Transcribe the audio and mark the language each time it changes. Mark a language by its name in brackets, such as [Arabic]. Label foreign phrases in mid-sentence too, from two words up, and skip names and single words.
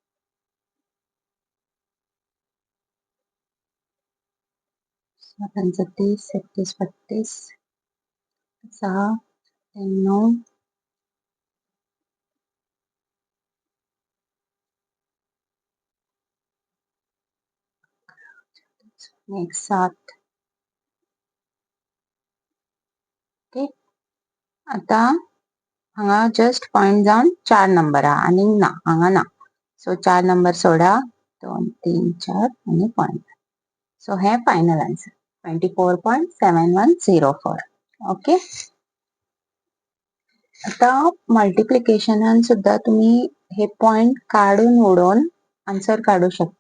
[Konkani] 7 30 36 32 6 9 नेक्स्ट 7. ओके. आता हांगा [English] just point [Konkani] जावन 4 नंबर आहा आणि ना हांगा ना. सो 4 नंबर सोडा 2 3 4 आणि पॉइंट. सो हे [English] final answer. [Konkani] 24.7104. ओके. आता मल्टिप्लिकेशनान सुद्धा तुम्ही हे पॉइंट काढून उडून आन्सर काढू शकता.